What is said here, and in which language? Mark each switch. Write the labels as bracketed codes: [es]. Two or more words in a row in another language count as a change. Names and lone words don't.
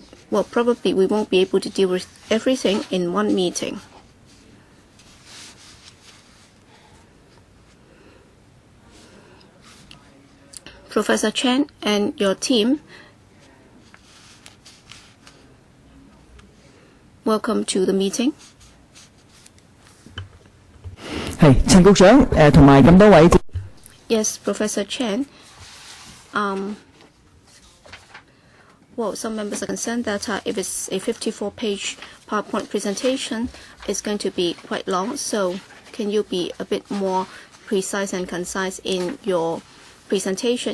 [en] Well, probably we won't be able to deal with everything in one meeting. Professor Chen and your team, welcome to the meeting. [yue] 係陳局長同埋咁多位。 [en] Yes, Professor Chen. Well, some members are concerned that if it's a 54-page PowerPoint presentation, it's going to be quite long. So can you be a bit more precise and concise in your presentation?